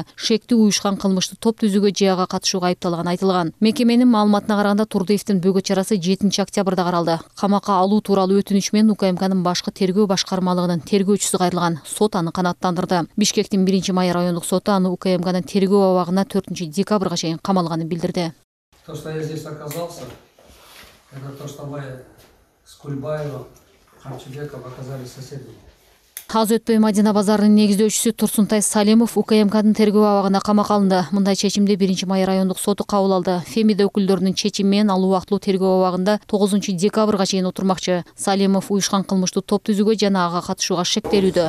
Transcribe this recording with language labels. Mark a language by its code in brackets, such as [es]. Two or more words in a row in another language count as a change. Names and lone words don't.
[ky] Шектүү уюшкан кылмыштуу топ түзүүгө жыяга катышууга айыпталганы айтылган. Мекеменин маалыматына караганда Турдиевдин бөгөт чарасы 7 октябрда каралды. Камакка алуу тууралуу өтүнүч менен УКМКнын башкы тергөө башкармалыгынын тергөөчүсү кайрылган. Сот аны канааттандырды. Бишкектин 1-май райондук соту аны УКМКнын тергөө абагына 4 декабрга чейин камалганын билдирди. [ru] То, что я здесь оказался, это то, что мы с Кульбаевым, Камчыбеком оказались соседями. [ky] Аз өтпөй Мадина базарынын негиздөөчүсү Турсунтай Салимов УКМКнын тергөө абагында камакка алынды. Мындай чечимди 1-май райондук соту кабыл алды. Фемида өкүлдөрүнүн чечими менен ал убактылуу тергөө абагында 9 декабрга чейин отурмакчы. Салимов уюшкан кылмыштуу топ түзүүгө жана ага катышууга шектелүүдө.